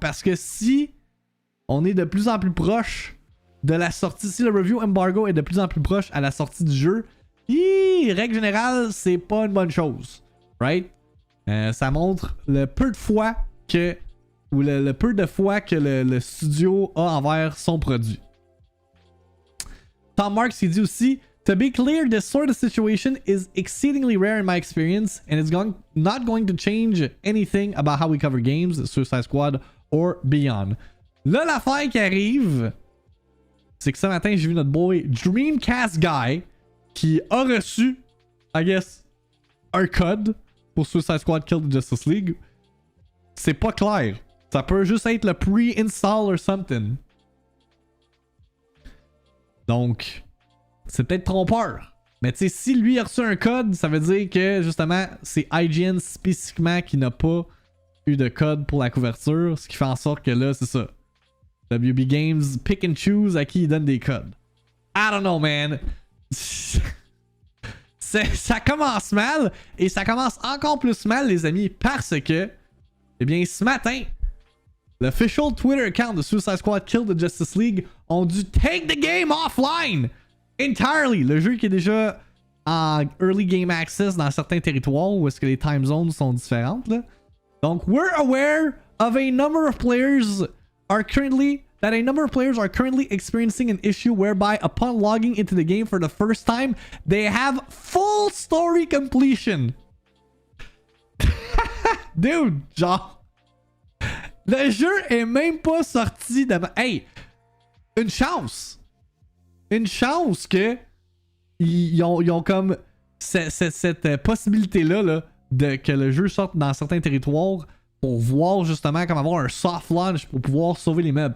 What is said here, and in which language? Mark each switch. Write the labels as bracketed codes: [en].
[fr] Parce que si on est de plus en plus proche de la sortie, si le [en] review embargo [fr] est de plus en plus proche à la sortie du jeu, règle générale, c'est pas une bonne chose. [en] Right? [fr] Ça montre le peu de foi que le studio a envers son produit. Tom Marks il dit aussi [en] To be clear, this sort of situation is exceedingly rare in my experience, and it's not going to change anything about how we cover games, Suicide Squad, or beyond. [fr] Là, l'affaire qui arrive, c'est que ce matin, j'ai vu notre boy Dreamcast Guy qui a reçu, [en] I guess, [fr] un code pour Suicide Squad Kill the Justice League. C'est pas clair. Ça peut juste être le pre-install [en] or something. [fr] Donc, c'est peut-être trompeur. Mais tu sais, si lui a reçu un code, ça veut dire que justement, c'est IGN spécifiquement qui n'a pas eu de code pour la couverture. Ce qui fait en sorte que là, c'est ça. [en] WB Games pick and choose [fr] à qui il donne des codes. [en] I don't know, man. [fr] Ça commence mal. Et ça commence encore plus mal, les amis, parce que, eh bien, ce matin, l'official Twitter account de Suicide Squad Kill the Justice League ont dû [en] take the game offline entirely. [fr] Le jeu qui est déjà en [en] early game access [fr] dans certains territoires où est-ce que les time zones sont différentes. Là. [en] Donc, we're aware of a number of players are currently experiencing an issue whereby upon logging into the game for the first time, they have full story completion. [fr] Dude, genre, le jeu est même pas sorti de... Hey, une chance que ils ont comme cette possibilité-là là, de que le jeu sorte dans certains territoires pour voir justement comme avoir un soft launch pour pouvoir sauver les meubles.